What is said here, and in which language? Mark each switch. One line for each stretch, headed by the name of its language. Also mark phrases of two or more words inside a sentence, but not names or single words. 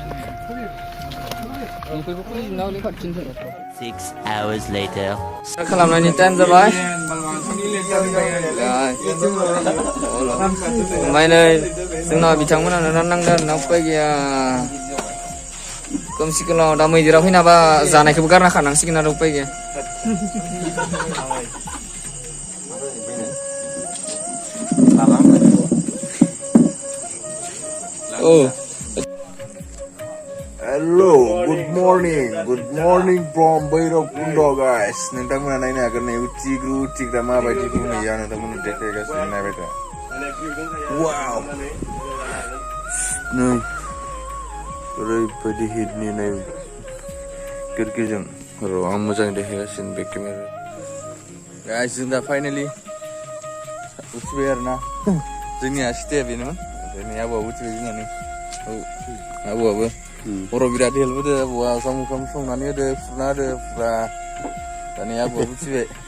English: 6 hours later.
Bodo: खालामनायनि टाइम जाबाय ओमफ्राय नै जोंनाव बिथांमोनानो राननांदों आरोना उपाय गैया खोमसि खोमलाव दा मैदेरा फैनाबा जानायखौबो गारना खानांसिगोन आरो उपाय गैया
English: Hello, good morning from Bhairabkunda guys.
Bodo: नोंथांमोना नायनो हागोन नै उथिग्रा माबायदि बुंनाया नोंथांमोननो देखायगासिनो नायबाय था वाव नै ओरैबायदि हिटनि नै गिरगिजों र' आं मोजाङै देखायगासिनो बे केमेरा गाइस जों दा फाइनालि उथिबाय आरोना जोंनि स्टेया बेनोमोन ओमफ्राय आबौआबो उथिबाय जोंनानै औ आबौआबो बर' बिराद हेल्प होदो आबौआ ओंखाम संनानै होदो फुना होदो फुरा दानि आबौआबो उथिबाय